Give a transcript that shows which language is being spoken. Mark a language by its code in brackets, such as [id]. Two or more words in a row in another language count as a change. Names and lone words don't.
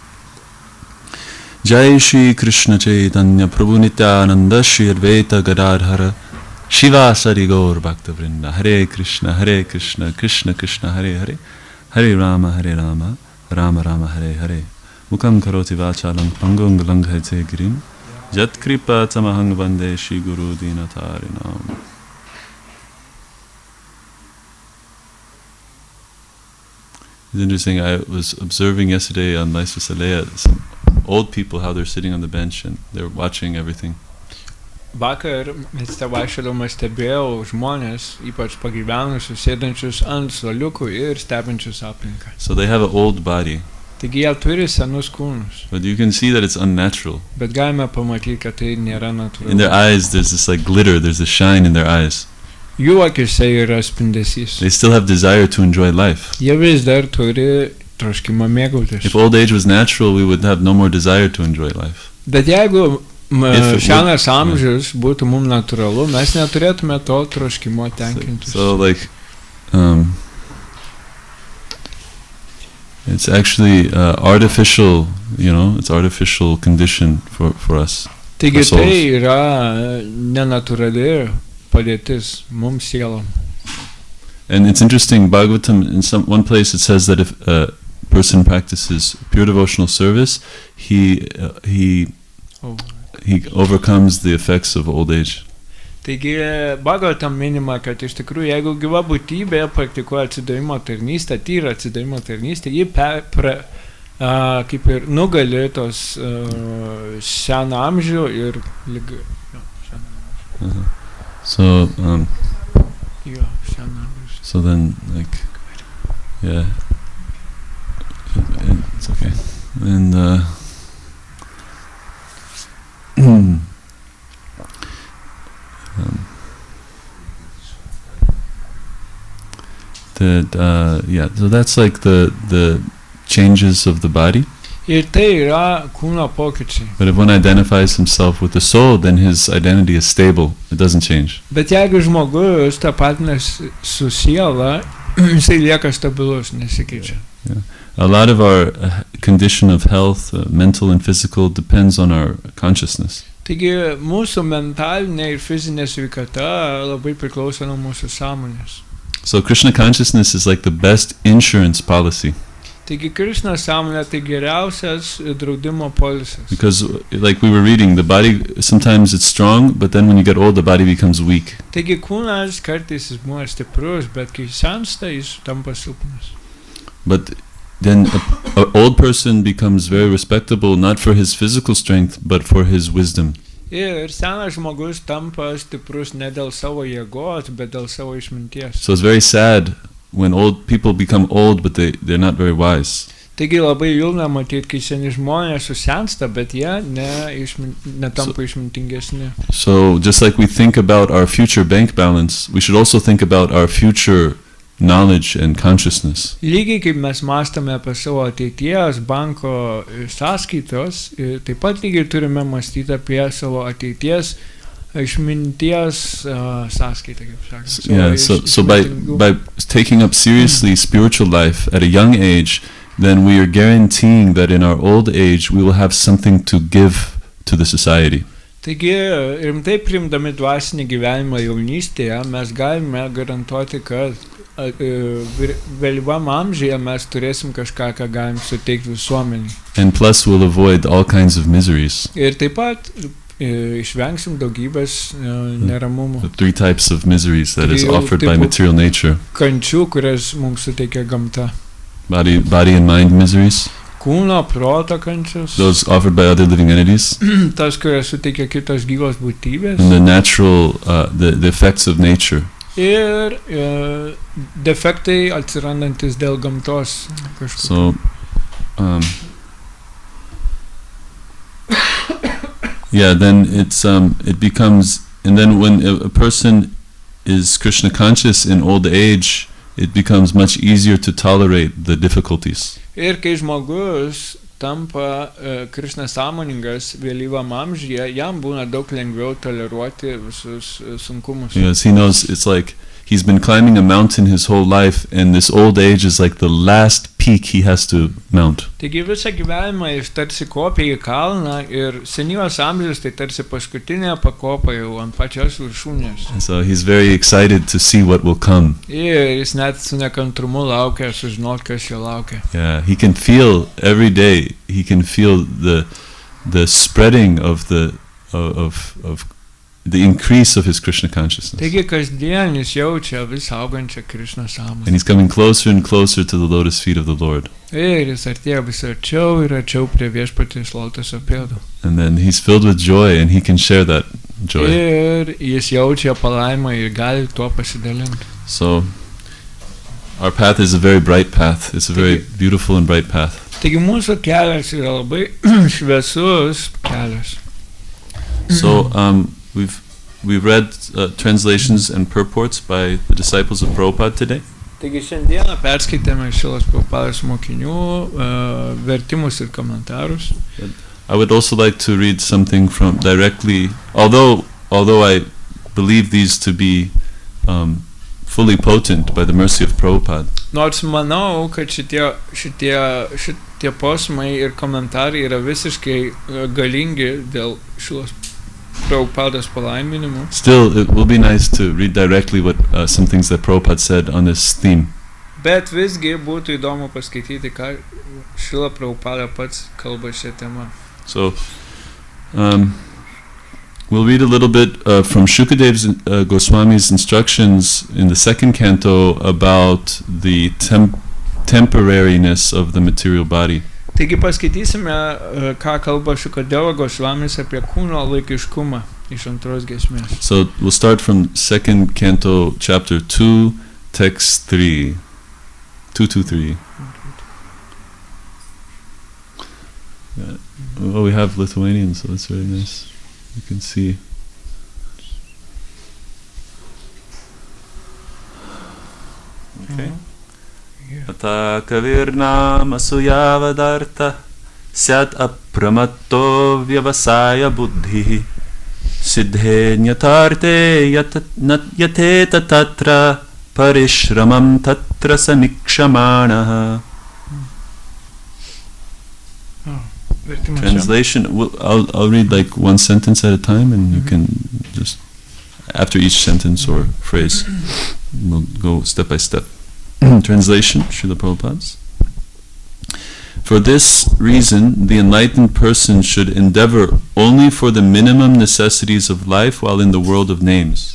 [sa] जय श्री कृष्ण चैतन्य प्रभु नित्यानन्द श्री अद्वैत गदाधर श्रीवासादि गौर भक्त वृन्द हरे कृष्ण कृष्ण कृष्ण हरे हरे हरे राम राम राम हरे हरे मूकं करोति वाचालं पङ्गुं लङ्घयते गिरिम् यत् कृपा तमहं वन्दे श्री गुरुं दीनतारिणम्. [en] It's interesting, I was observing yesterday on Maestro Salea some old people, how they're sitting on the bench and they're watching everything. [lt] Vakar mieste vaikščiodamas stebėjau žmonės, ypač pagyvenusius, sėdančius ant suoliukų ir stebinčius aplinką. [en] So they have an old body. [lt] Taigi jie turi senus kūnus. [en] But you can see that it's unnatural. [lt] Bet galime pamatyti, kad tai nėra natūralu. [en] In their eyes there's this like glitter, there's a shine in their eyes. [lt] Jų akise yra spindesys. [en] They still have desire to enjoy life. [lt] Jie vis dar turi troškimą mėgautis. [en] If old age was natural, we would have no more desire to enjoy life. [lt] Bet jeigu senas amžius būtų mums natūralu, mes neturėtume to troškimo tenkintis. [en] So like, it's actually artificial, it's artificial condition for us. [lt] Taigi tai yra nenatūrali padėtis mums sielom. [en] And it's interesting, Bhagavatam, in one place it says that if a person practices pure devotional service, he overcomes the effects of old age. [lt] Taigi, Bhagavatam minima, kad iš tikrųjų, jeigu gyva būtybė praktikuoja atsidavimo tarnystę, tyrą atsidavimo tarnystę, ji kaip ir nugali tos seną amžių ir ligą. [en] So then, like, yeah, it's okay. And so that's like the changes of the body. [lt] Ir tai yra kūno pokyčiai. [en] But if one identifies himself with the soul, then his identity is stable. It doesn't change. [lt] Bet jeigu žmogus tapatinasi su siela, jisai lieka stabilus, nesikeičia. [en] Yeah. A lot of our condition of health, mental and physical, depends on our consciousness. [lt] Taigi mūsų mentalinė ir fizinė sveikata labai priklauso nuo mūsų sąmonės. [en] So Krishna consciousness is like the best insurance policy. [lt] Taigi Krishna sąmonė tai geriausias draudimo polisas. [en] Because like we were reading, the body, sometimes it's strong, but then when you get old, the body becomes weak. [lt] Taigi kūnas kartais jis buvo stiprus, bet kai sensta, jis tampa silpnas. [en] But then an old person becomes very respectable, not for his physical strength, but for his wisdom. [lt] Ir senas žmogus tampa stiprus ne dėl savo jėgos, bet dėl savo išminties. [en] So it's very sad when old people become old, but they're not very wise. [lt] Taigi labai liūdna matyti, kai seni žmonės susensta, bet jie netampa išmintingesni. [en] So just like we think about our future bank balance, we should also think about our future knowledge and consciousness. [lt] Lygiai kaip mes mąstame apie savo ateities banko sąskaitos, taip pat lygiai turime mąstyti apie savo ateities išminties sąskaitą, kaip sakant. [en] Yeah, so by taking up seriously spiritual life at a young age, then we are guaranteeing that in our old age we will have something to give to the society. [lt] Taigi, rimtai priimdami dvasinį gyvenimą jaunystėje, mes galime garantuoti, kad vėlyvam amžiuje mes turėsim kažką, ką galim suteikti visuomeniai. [en] And plus we'll avoid all kinds of miseries. [lt] Ir taip pat išvengsim daugybės neramumų. [en] The three types of miseries that is offered by material nature. [lt] Kančių, kurias mums suteikia gamta. [en] Body and mind miseries. [lt] Kūno, proto kančios. [en] Those offered by other living entities. [lt] Tas, kurias suteikia kitos gyvos būtybės. [en] And the natural, the effects of nature. [lt] Ir defektai atsirandantis dėl gamtos. [en] So, yeah, then it becomes, and then when a person is Krishna conscious in old age, it becomes much easier to tolerate the difficulties. [lt] Ir kai žmogus tampa Krishna sąmoningas vėlyvam amžiuje, jam būna daug lengviau toleruoti visus sunkumus. [en] Yes, he knows it's like he's been climbing a mountain his whole life, and this old age is like the last peak he has to mount. [lt] Taigi visą gyvenimą jis tarsi kopia į kalną ir senyvas amžius tai tarsi paskutinė pakopa jau ant pačios viršūnės. [en] And so he's very excited to see what will come. [lt] Ir jis net su nekantrumu laukia sužinoti, kas jo laukia. [en] Yeah, he can feel every day. He can feel the spreading of the increase of his Krishna consciousness. [lt] Taigi kasdien jis jaučia vis augančią Krishna sąmonę. [en] And he's coming closer and closer to the lotus feet of the Lord. [lt] Ir jis artėja vis arčiau ir arčiau prie viešpaties lotoso pėdų. [en] And then he's filled with joy and he can share that joy. [lt] Ir jis jaučia palaimą ir gali tuo pasidalinti. [en] So our path is a very bright path. It's a very beautiful and bright path. [lt] Taigi mūsų kelias yra labai šviesus kelias. [en] So we've read translations and purports by the disciples of Prabhupada today. [lt] Taigi šiandieną perskaitėme Šilos Prabhupados mokinių vertimus ir komentarus. [en] I would also like to read something from directly, although I believe these to be fully potent by the mercy of Prabhupada. [lt] Nors manau, kad šitie posmai ir komentarai yra visiškai galingi dėl Šilos Prabhupados palaiminimo. [en] Still, it will be nice to read directly what some things that Prabhupada said on this theme. [lt] Bet visgi būtų įdomu paskaityti, ką Šila Prabhupada pats kalba šią temą. [en] So, we'll read a little bit from Shukadev's Goswami's instructions in the second canto about the temporariness of the material body. [lt] Taigi paskaitysime, ką kalba Šukadevo Gosvamis apie kūno laikiškumą iš antros giesmės. [en] So we'll start from second canto, chapter 2, text 3. 223. Yeah. Oh, we have Lithuanian, so that's very nice. You can see. Okay. [sa] अत कविर्नामसु यावदर्थः स्यात् अप्रमत्तो व्यवसाय बुद्धिः सिद्धेऽन्यथार्थे यतेत तत्र परिश्रमं तत्र समीक्षमाणः. [en] Translation, I'll read like one sentence at a time, and you can just, after each sentence or phrase, we'll go step by step. Translation, Srila Prabhupada's. For this reason, the enlightened person should endeavor only for the minimum necessities of life while in the world of names.